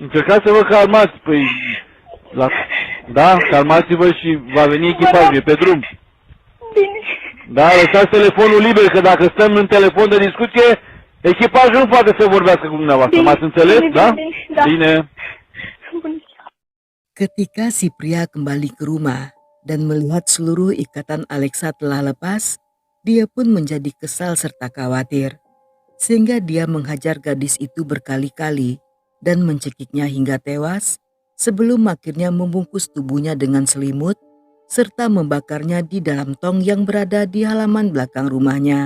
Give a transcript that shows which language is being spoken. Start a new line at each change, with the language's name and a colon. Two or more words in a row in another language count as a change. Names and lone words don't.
Romanian: Încercați să vă calmați, păi... Da, calmați-vă și va veni echipajul, e pe drum. Bine. Da, lăsați telefonul liber, că dacă stăm în telefon de discuție, echipajul nu poate să vorbească cu dumneavoastră, Bine, m-ați înțeles, bine, da? bine, da. Bine. Bună ziua.
Indonesian: Ketika si pria kembali ke rumah dan melihat seluruh ikatan Alexa telah lepas, dia pun menjadi kesal serta khawatir. Sehingga dia menghajar gadis itu berkali-kali dan mencekiknya hingga tewas sebelum akhirnya membungkus tubuhnya dengan selimut serta membakarnya di dalam tong yang berada di halaman belakang rumahnya.